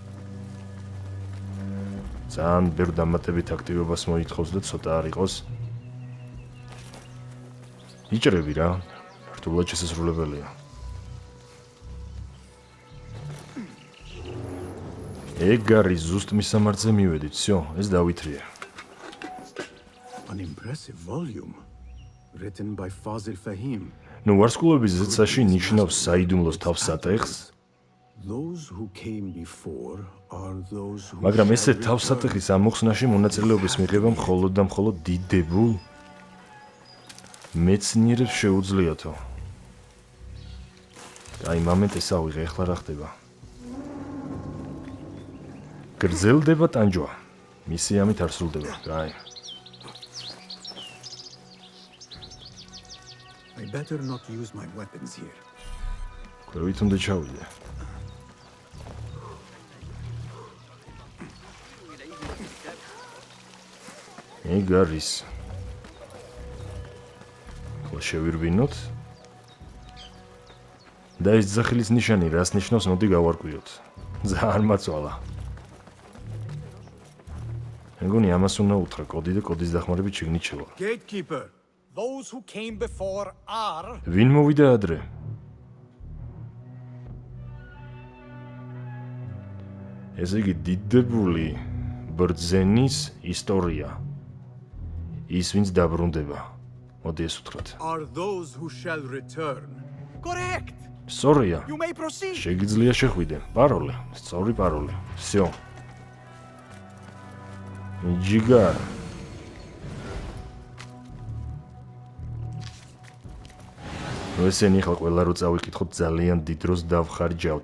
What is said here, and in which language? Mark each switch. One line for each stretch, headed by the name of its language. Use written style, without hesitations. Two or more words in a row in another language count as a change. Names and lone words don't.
Georgian: ძალიან ბევრ დამატებით აქტივობას მოითხოვს და ცოტა არ იყოს. იჭრები რა, რთულად შესასრულებელია. ეგ არის ზუსტ მისამართზე მივედით, всё, ეს დავითრია.
English: An impressive volume written by Fazil Fahim.
Georgian: ნუ ვარსკვლავების ზეცაში ნიშნავს საიდუმლოს თავსატეხს,
English: Those who came before are those who
Georgian: მაგრამ ესე თავსატეხის ამოხსნაში მონაწილეობის მიღება მხოლოდ და მხოლოდ დიდებულ მეცნიერებს შეუძლიათო. აი, მომენტ ეს ავიღე, ახლა რა ხდება? გრძელდება ტანჯვა. მისი ამით არ სრულდება. აი.
English: I better not use my weapons here.
Georgian: ქვევით უნდა ჩავიდე. ეგ არის. ხო შევირბინოთ. და ეს ძახილის ნიშანი რას ნიშნავს, მოდი გავარკვიოთ. ძალიან მაწვალა. მეგონი ამას უნდა უთხრა კოდი და კოდის დახმარებით შეგნით შევა.
English: Gatekeeper, those who came before are...
Georgian: ვინ მოვიდა ადრე? ესე იგი დიდებული ბრძენის ისტორია. ის ვინც დაბრუნდება. მოდი ეს უთხრათ.
English: Are those who shall return. Correct!
Georgian: სწორია.
English: You may proceed.
Georgian: შეგიძლია შეხვიდე. პაროლი, სწორი პაროლი. всё. ჯიგა. ესენი ხალ ყველა რო წავიკითხოთ ძალიან დიდ დროს დავხარჯავთ.